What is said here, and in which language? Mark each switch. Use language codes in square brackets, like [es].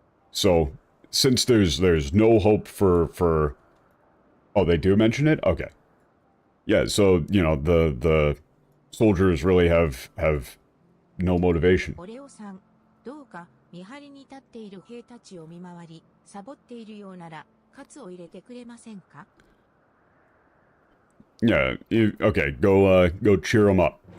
[en] So, since there's no hope for... Oh, they do mention it? Okay. Yeah, so, you know, the soldiers really have no motivation. [ja] オレオさん、どうか見張りに立っている兵たちを見回り、サボっているようなら、カツを入れてくれませんか? [en] Yeah, okay, go cheer them up.